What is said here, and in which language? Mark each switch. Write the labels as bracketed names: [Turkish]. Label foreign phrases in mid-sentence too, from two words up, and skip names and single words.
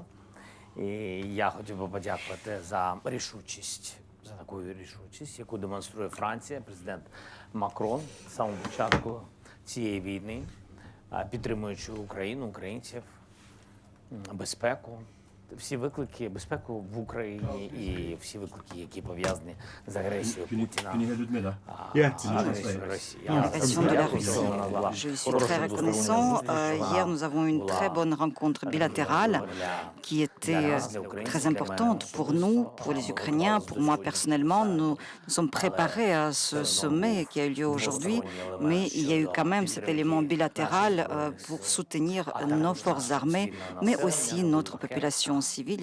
[Ukrainian] І я хотів би подякувати за рішучість, за таку рішучість, яку демонструє Франція, президент Макрон з самого початку цієї війни, підтримуючи Україну, українців, безпеку. Всі виклики, безпеку в Україні і всі виклики, які пов'язані з агресією Путіна. [French] L'invasion de la Russie. Je suis très reconnaissant. Hier, nous avons eu une très bonne rencontre bilatérale qui était très importante pour nous, pour les Ukrainiens, pour moi personnellement. Nous nous sommes préparés à ce sommet qui a eu lieu aujourd'hui, mais il y a eu quand même cet élément bilatéral pour soutenir nos forces armées, mais aussi notre population civile.